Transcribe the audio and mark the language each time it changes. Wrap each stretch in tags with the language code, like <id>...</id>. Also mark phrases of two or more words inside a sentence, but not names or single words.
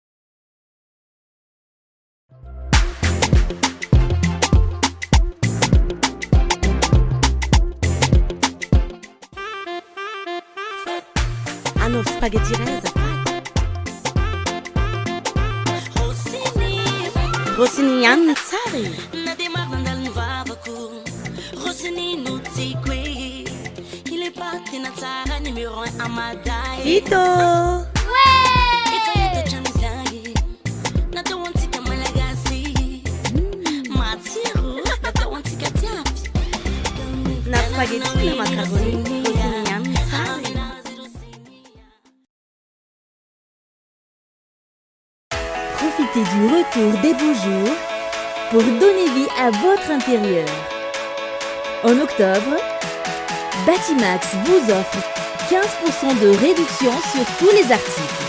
<mg>Hanao spaghetti iray azafady. Rossini ihany ny tsara e. Na dia maro nandalo ny vavako Rossini no tiako e.</mg> <fr>Il est pas</fr> <mg>tena tsara numéro 1 amaday. Vito! Efa hitatran'ny izany natao antsika malagasy. Matsiro natao antsika jiaby. Na spaghetti na macaroni, Rossini ihany ny tsara e.</mg> <fr>Profitez du retour des beaux jours pour donner vie à votre intérieur. En octobre, Batimax vous offre 15% de réduction sur tous les articles.</fr>